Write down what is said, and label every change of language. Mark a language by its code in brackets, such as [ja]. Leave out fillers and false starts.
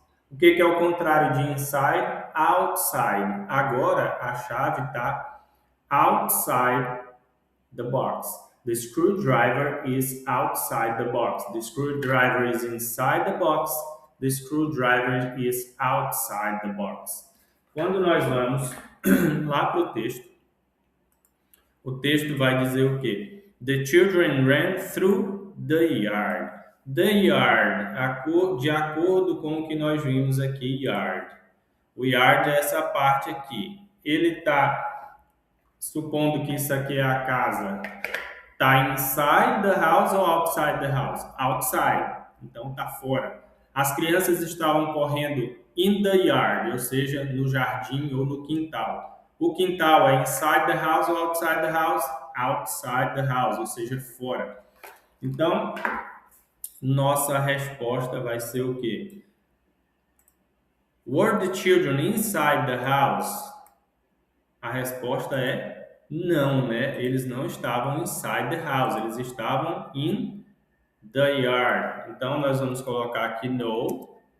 [pt] O que é o contrário de inside? Outside. Agora a chave está [en] outside the box. The screwdriver is outside the box. The screwdriver is inside the box. The screwdriver is outside the box. [pt] Quando nós vamos lá para o texto vai dizer o quê? [en] The children ran through the yard. The yard, [pt] de acordo com o que nós vimos aqui, yard. O yard é essa parte aqui. Ele está, supondo que isso aqui é a casa, está [en] inside the house [pt] ou [en] outside the house? [pt] Outside. Então está fora. As crianças estavam correndo [en] in the yard, [pt] ou seja, no jardim ou no quintal. O quintal é [en] inside the house [pt] ou [en] outside the house? Outside the house, [pt] ou seja, fora. Então, nossa resposta vai ser o quê? [en] Were the children inside the house? [pt] A resposta é não, né? Eles não estavam [en] inside the house, [pt] eles estavam [en] in the yard. [pt] Então, nós vamos colocar aqui no.